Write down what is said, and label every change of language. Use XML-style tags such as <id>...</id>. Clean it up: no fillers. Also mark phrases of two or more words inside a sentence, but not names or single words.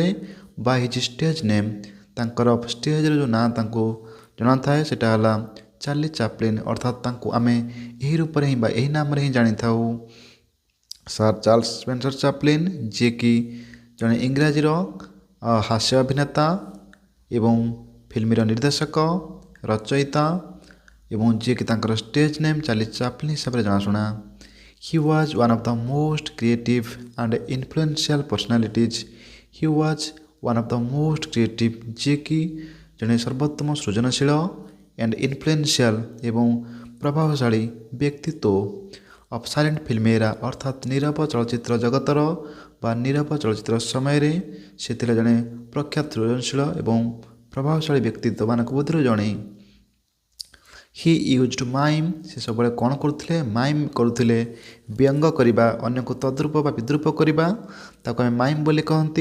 <en>By his stage name,</en> <or>ତାଙ୍କର ଷ୍ଟେଜ୍ର ଯେଉଁ ନାଁ ତାଙ୍କୁ ଜଣାଥାଏ ସେଟା ହେଲା ଚାର୍ଲି ଚାପ୍ଲିନ୍, ଅର୍ଥାତ୍ ତାଙ୍କୁ ଆମେ ଏହି ରୂପରେ ହିଁ ବା ଏହି ନାମରେ ହିଁ ଜାଣିଥାଉ। ସାର୍ ଚାର୍ଲସ ସ୍ପେନ୍ସର ଚାପ୍ଲିନ୍, ଯିଏକି ଜଣେ ଇଂରାଜୀର ହାସ୍ୟ ଅଭିନେତା ଏବଂ ଫିଲ୍ମର ନିର୍ଦ୍ଦେଶକ, ରଚୟିତା ଏବଂ ଯିଏକି ତାଙ୍କର</or> <en>stage name</en> <or>ଚାର୍ଲି ଚାପ୍ଲିନ୍ ହିସାବରେ ଜଣାଶୁଣା।</or> <en>He was one of the most creative and influential personalities. He was one of the most creative,</en> <or>ଯିଏକି ଜଣେ ସର୍ବୋତ୍ତମ ସୃଜନଶୀଳ</or> <en>and influential</en> <or>ଏବଂ ପ୍ରଭାବଶାଳୀ ବ୍ୟକ୍ତିତ୍ୱ</or> <en>of silent film era,</en> <or>ଅର୍ଥାତ୍ ନୀରବ ଚଳଚ୍ଚିତ୍ର ଜଗତର ବା ନୀରବ ଚଳଚ୍ଚିତ୍ର ସମୟରେ ସେ ଥିଲେ ଜଣେ ପ୍ରଖ୍ୟାତ ସୃଜନଶୀଳ ଏବଂ ପ୍ରଭାବଶାଳୀ ବ୍ୟକ୍ତିତ୍ୱମାନଙ୍କ ମଧ୍ୟରୁ ଜଣେ।</or> <en>He used mime,</en> <or>ସେ ସବୁବେଳେ କ'ଣ କରୁଥିଲେ? ମାଇମ୍ କରୁଥିଲେ, ବ୍ୟଙ୍ଗ କରିବା, ଅନ୍ୟକୁ ତଦ୍ରୂପ ବା ବିଦ୍ରୂପ କରିବା, ତାକୁ ଆମେ ମାଇମ୍ ବୋଲି କହନ୍ତି।</or>